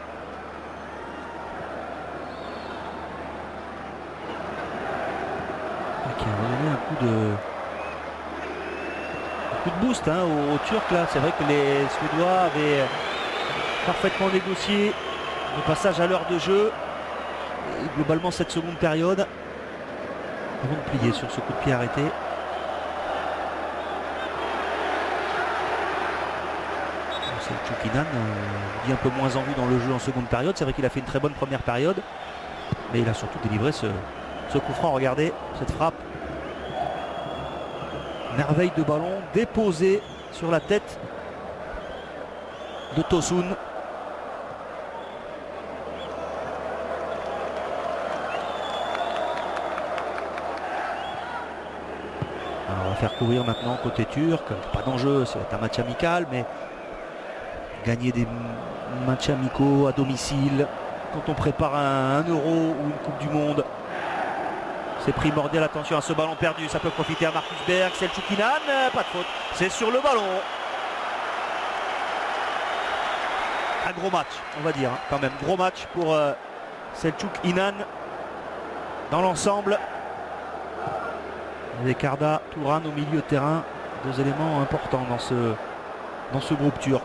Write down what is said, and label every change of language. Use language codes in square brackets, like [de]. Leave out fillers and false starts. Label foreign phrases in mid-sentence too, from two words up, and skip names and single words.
[fr] Qui a donné un coup de boost hein, aux Turcs là. C'est vrai que les Suédois avaient parfaitement négocié le passage à l'heure de jeu. Et globalement cette seconde période. Ils vont plier sur ce coup de pied arrêté. Selçuk-İnan dit un peu moins en vue dans le jeu en seconde période. C'est vrai qu'il a fait une très bonne première période, mais il a surtout délivré ce coup franc. Regardez cette frappe, merveille de ballon déposé sur la tête de Tosun. Alors on va faire courir maintenant côté turc. Pas d'enjeu, ça va être un match amical, mais gagner des matchs amicaux à domicile quand on prépare un Euro ou une Coupe du Monde, c'est primordial. Attention à ce ballon perdu, ça peut profiter à Marcus Berg. Selçuk-İnan, pas de faute, c'est sur le ballon. Un gros match, on va dire, hein, quand même. Gros match pour Selçuk-İnan dans l'ensemble. Avec Arda Turan au milieu de terrain, deux éléments importants dans ce groupe turc.